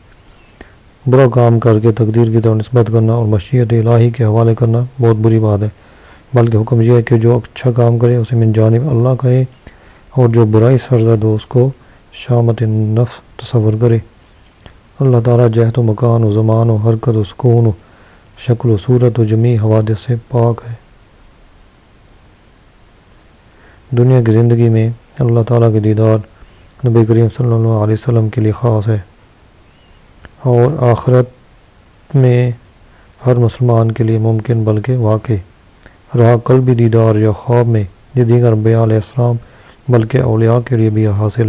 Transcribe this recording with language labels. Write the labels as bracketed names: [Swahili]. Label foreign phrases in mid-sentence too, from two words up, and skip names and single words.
[Urdu] برا کام کر کے تقدیر کی طرف نسبت کرنا اور مشیت الہی کے حوالے کرنا بہت بری بات ہے، بلکہ حکم یہ ہے کہ جو اچھا کام کرے اسے [Arabic] من جانب اللہ [Urdu] کہے، اور جو برائی سرزد ہو اس کو شامت نفس تصور کرے۔ اللہ تعالیٰ جہت و مکان و زمان و حرکت و سکون و شکل و صورت و جمیع حوادث سے پاک ہے۔ دنیا کی زندگی میں اللہ تعالیٰ کے دیدار نبی کریم [Arabic] صلی اللہ علیہ وسلم [Urdu] کے لیے خاص ہے، اور آخرت میں ہر مسلمان کے لیے ممکن بلکہ واقع رہا قلبی دیدار یا خواب میں یہ دیگر انبیاء [Arabic] علیہ السلام [Urdu] بلکہ اولیاء کے لیے بھی حاصل ہے۔